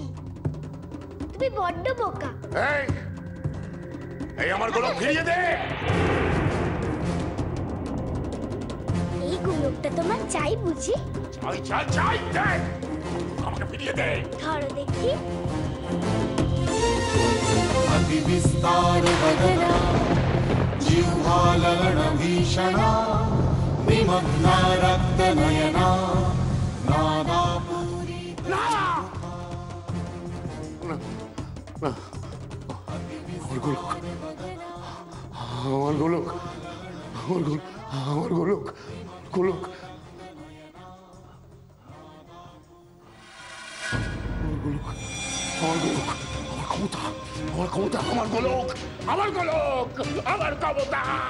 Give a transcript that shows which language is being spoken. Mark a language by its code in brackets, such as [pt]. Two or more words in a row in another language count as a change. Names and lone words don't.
[bn] তুমি বড্ড বোকা। এই আমার গোলক ফিরিয়ে দে। এই গোলকটা তোমার চাই বুঝি? চাই চাই চাই, দে আমাকে ফিরিয়ে দে। ধরো দেখি। [sa] अति विस्तार वदना जिह्वा लवण भीषणा विमग्ना रक्त नयना नादापूरी [bn] আমার গোলক, আমার গোলক, আমার গোলক, আমার গোলক, গোলক, আমার গোলক, আমার ক্ষমতা, আমার ক্ষমতা, আমার গোলক, আমার গোলক, আমার ক্ষমতা।